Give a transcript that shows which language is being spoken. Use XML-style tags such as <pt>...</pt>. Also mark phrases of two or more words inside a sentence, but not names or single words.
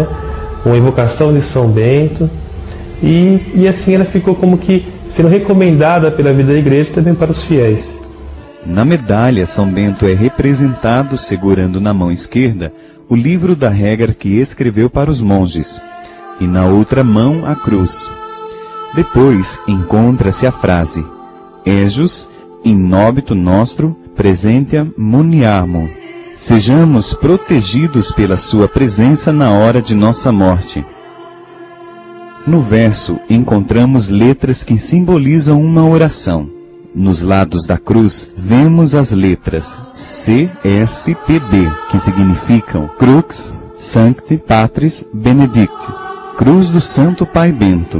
<pt>Uma invocação de São Bento, e assim ela ficou como que sendo recomendada pela vida da igreja também para os fiéis. Na medalha, São Bento é representado segurando na mão esquerda o livro da regra que escreveu para os monges, e na outra mão a cruz. Depois encontra-se a frase</pt> <la>Ejus in nobito nostro presentia muniamur.</la> <pt>Sejamos protegidos pela sua presença na hora de nossa morte. No verso encontramos letras que simbolizam uma oração. Nos lados da cruz vemos as letras CSPB, que significam</pt> <la>Crux Sancti Patris Benedicti,</la> <pt>Cruz do Santo Pai Bento.</pt>